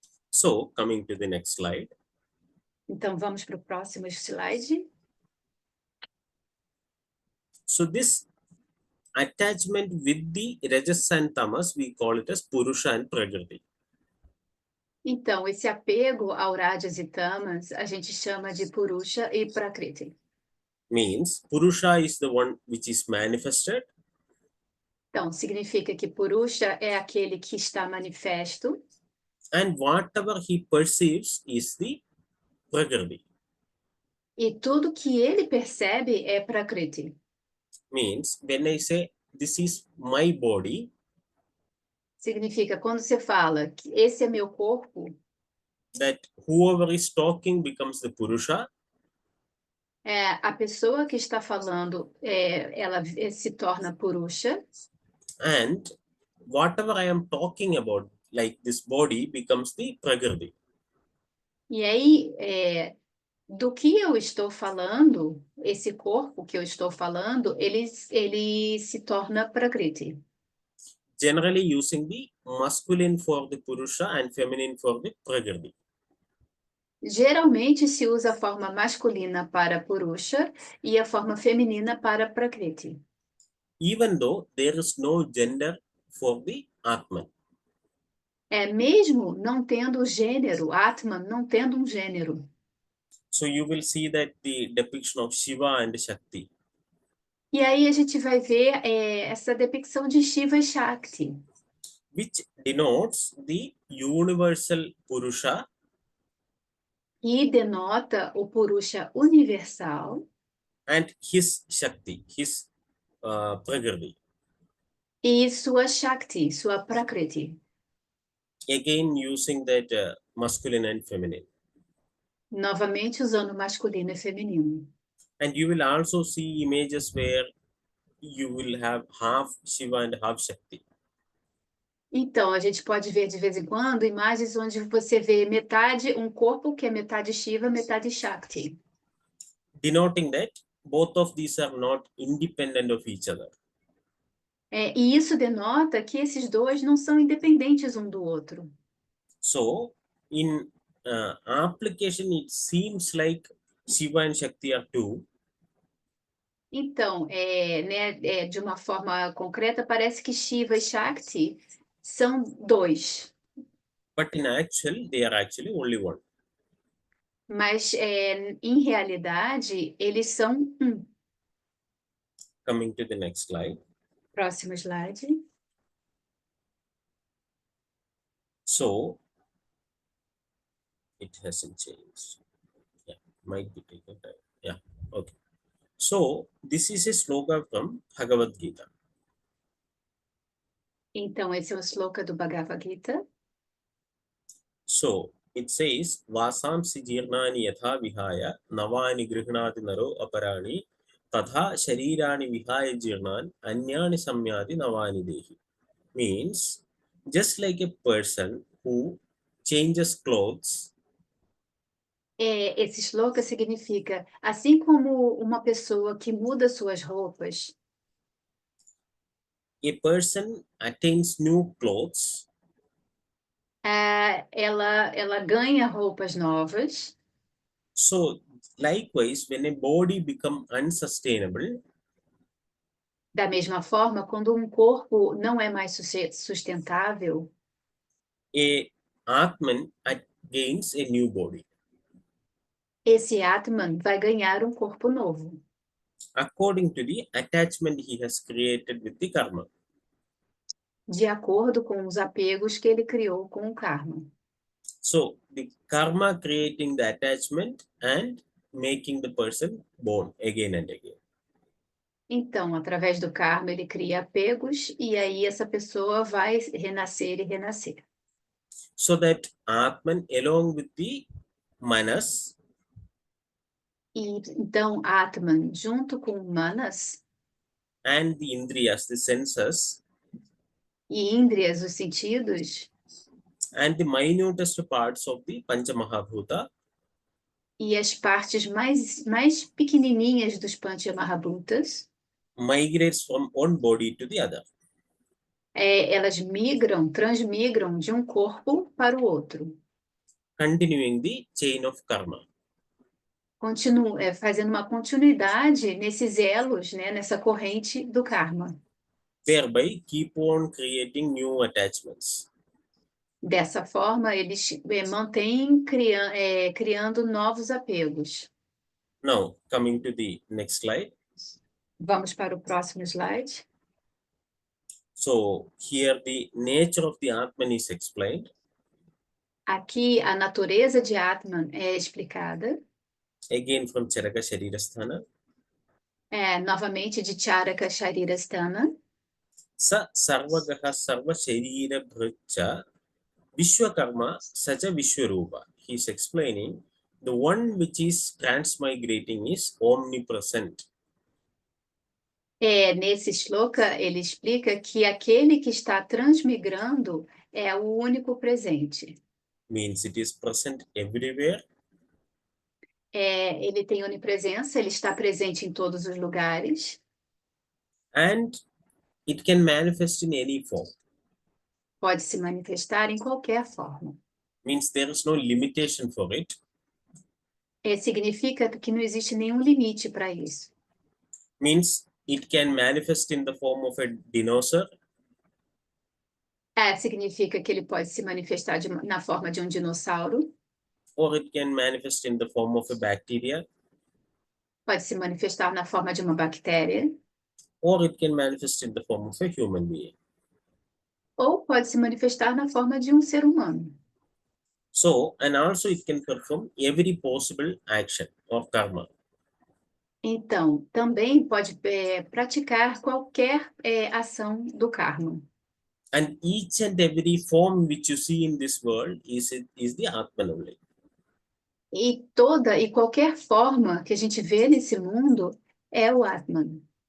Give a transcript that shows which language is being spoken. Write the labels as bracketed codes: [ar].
[en] So coming to the next slide. [pt] Então, vamos para o próximo slide. [en] So this attachment with the rajas and tamas, we call it as purusha and prakriti. [pt] Então, esse apego ao rajas e tamas, a gente chama de purusha e prakriti. [en] Means purusha is the one which is manifested. [pt] Então, significa que purusha é aquele que está manifesto. [en] And whatever he perceives is the prakriti. [pt] E tudo que ele percebe é prakriti. [en] Means when I say this is my body, [pt] Significa, quando você fala que esse é meu corpo, [en] that whoever is talking becomes the purusha, [pt] a pessoa que está falando, ela se torna purusha. [en] and whatever I am talking about, like this body, becomes the prakriti. [pt] E aí, do que eu estou falando, esse corpo que eu estou falando, ele se torna prakriti. [en] Generally using the masculine for the purusha and feminine for the prakriti. [pt] Geralmente se usa a forma masculina para purusha e a forma feminina para prakriti. [en] Even though there is no gender for the Atman. [pt] Mesmo não tendo gênero, Atman não tendo um gênero. [en] So you will see that the depiction of Shiva and Shakti. [pt] E aí a gente vai ver essa depicção de Shiva e Shakti, [en] which denotes the universal Purusha [pt] que denota o purusha universal [en] and his Shakti, his Prakriti. [pt] e sua Shakti, sua Prakriti. [en] Again, using that masculine and feminine. [pt] Novamente usando masculino e feminino. [en] And you will also see images where you will have half Shiva and half Shakti. [pt] Então, a gente pode ver de vez em quando imagens onde você vê metade, um corpo que é metade Shiva, metade Shakti. [en] Denoting that both of these are not independent of each other. [pt] E isso denota que esses dois não são independentes um do outro. [en] So, in application, it seems like Shiva and Shakti are two, [pt] Então, de uma forma concreta, parece que Shiva e Shakti são dois, [en] but in actual, they are actually only one. [pt] mas em realidade eles são um. [en] Coming to the next slide. [pt] Próximo slide. [en] So, it hasn't changed. Yeah, might be taken time. Yeah, okay. So, this is a sloka from Bhagavad Gita. [pt] Então, esse é o sloka do Bhagavad Gita. [en] So, it says, [sa] Vasamsi jirnani yatha vihaya navani grihnati naro aparani tadha sharirani vihaya jirnan anyani samyadi navani dehi. [en] Means, just like a person who changes clothes, [pt] Esse sloka significa, assim como uma pessoa que muda suas roupas, [en] a person attains new clothes, [pt] ela ganha roupas novas. [en] so likewise, when a body becomes unsustainable, [pt] Da mesma forma, quando um corpo não é mais sustentável, [en] a Atman gains a new body. [pt] esse Atman vai ganhar um corpo novo, [en] According to the attachment he has created with the karma. [pt] de acordo com os apegos que ele criou com o karma. [en] So the karma creating the attachment and making the person born again and again. [pt] Então, através do karma, ele cria apegos e aí essa pessoa vai renascer e renascer. [en] So that Atman along with the Manas [pt] E então, Atman, junto com Manas [en] and the Indriyas, the senses, [pt] e Indriyas, os sentidos, [en] and the minutest parts of the Panchamahabhuta [pt] e as partes mais pequenininhas dos Panchamahabhutas, [en] migrates from one body to the other. [pt] Elas transmigram de um corpo para o outro, [en] Continuing the chain of karma. [pt] Fazendo uma continuidade nesses elos, né, nessa corrente do karma. [en] Thereby keep on creating new attachments. [pt] Dessa forma, eles mantêm criando novos apegos. [en] Now, coming to the next slide. [pt] Vamos para o próximo slide. [en] So, here the nature of the Atman is explained. [pt] Aqui, a natureza de Atman é explicada. [en] Again from Charaka Sharirasthana. [pt] Novamente de Charaka Sharirasthana. [sa] Sa sarvagaha sarva sharira bhricha vishwakarma saja vishwarupa. [en] He is explaining the one which is transmigrating is omnipresent. [pt] Nesse shloka, ele explica que aquele que está transmigrando é o único presente. [en] Means it is present everywhere. [pt] Ele tem onipresença, ele está presente em todos os lugares. [en] And it can manifest in any form. [pt] Pode se manifestar em qualquer forma. [en] Means there is no limitation for it. [pt] Significa que não existe nenhum limite para isso. [en] Means it can manifest in the form of a dinosaur. [pt] Significa que ele pode se manifestar na forma de um dinossauro. [en] Or it can manifest in the form of a bacteria. [pt] Pode se manifestar na forma de uma bactéria. [en] Or it can manifest in the form of a human being. [pt] Ou pode se manifestar na forma de um ser humano. [en] So, and also it can perform every possible action or karma. [pt] Então, também pode praticar qualquer ação do karma. [en] And each and every form which you see in this world is the Atman only. [pt] E qualquer forma que a gente vê nesse mundo é o Atman.